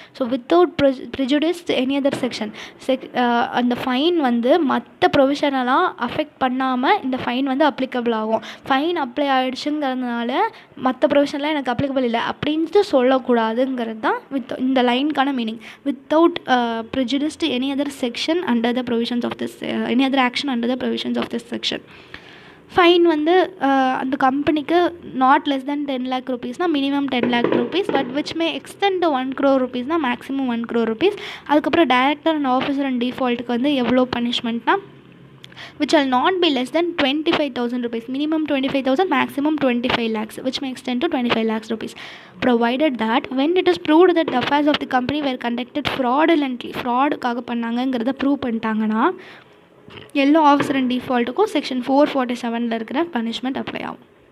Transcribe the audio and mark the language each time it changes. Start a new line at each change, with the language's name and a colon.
Tamil: So
English: without prejudice any other section
Tamil: அந்த fine வந்து மற்ற ப்ரொவிஷனெல்லாம் அஃபெக்ட் பண்ணாமல் இந்த ஃபைன் வந்து அப்ளிகபிள் ஆகும். ஃபைன் அப்ளை ஆகிடுச்சுங்கிறதுனால மற்ற ப்ரொவிஷன்லாம் எனக்கு அப்ளிகபிள் இல்லை அப்படின்ட்டு சொல்லக்கூடாதுங்கிறது தான் இந்த லைனுக்கான meaning.
English: Without prejudice to any other section under the provisions of this any other action under the provisions of this section.
Tamil: Fine வந்து அந்த கம்பெனிக்கு
English: not less than
Tamil: 10 lakh rupeesனால் minimum 10 lakh rupees,
English: but which may extend to
Tamil: 1 crore rupeesனால் maximum 1 crore rupees. அதுக்கப்புறம் director and officer and டிஃபால்ட்டுக்கு வந்து எவ்வளோ பனிஷ்மெண்ட்னா
English: which shall not be less than 25,000 rupees, minimum 25,000, maximum 25 lakhs, which may extend to 25 lakhs rupees, provided that when it is proved that the affairs of the company were conducted fraudulently,
Tamil: fraudக்காக பண்ணாங்கங்கிறத prove பண்ணிட்டாங்கன்னா எல்லா officer and டிஃபால்ட்டுக்கும் section 447 இருக்கிற punishment apply ஆகும்.